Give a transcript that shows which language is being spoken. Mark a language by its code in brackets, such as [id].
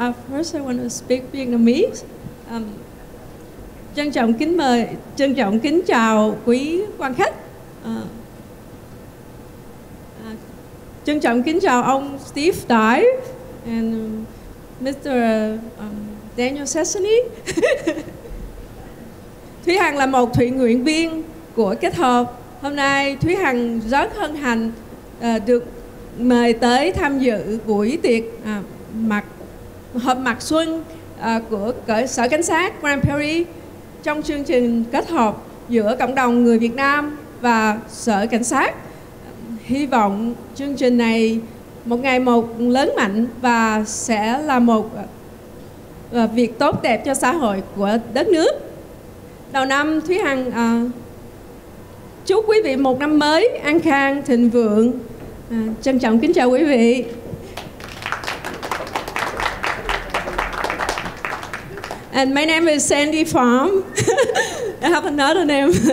[en] First, I want to speak Vietnamese. [vi] Trân trọng kính chào quý quan khách. Trân trọng kính chào ông Steve Dye and Mr. Daniel Sesney. Thúy Hằng là một thiện nguyện viên của Kết Hơp. Hôm nay Thúy Hằng rất hân hạnh được mời tới tham dự buổi tiệc họp mặt xuân của Sở Cảnh sát Grand Prairie trong chương trình kết hợp giữa cộng đồng người Việt Nam và Sở Cảnh sát. Hy vọng chương trình này một ngày một lớn mạnh và sẽ là một việc tốt đẹp cho xã hội của đất nước. Đầu năm, Thúy Hằng chúc quý vị một năm mới an khang, thịnh vượng. Trân trọng kính chào quý vị. [en] And my name is Sandy Pham. I have another name.